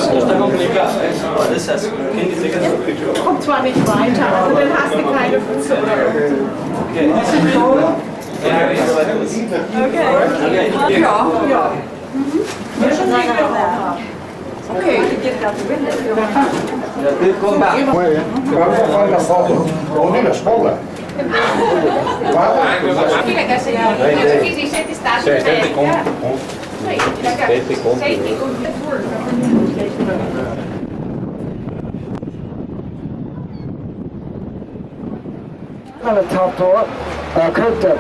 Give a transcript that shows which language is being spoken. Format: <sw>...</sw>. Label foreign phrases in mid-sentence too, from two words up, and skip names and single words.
<de>Kommt zwar nicht weiter, aber dann hast du keine Füße. Okay. Ja. Okay.</de> <es>Muy bien. Vamos a hacer la foto. Con una escola.</es> <en>On the top floor, Kirk Douglas.</en>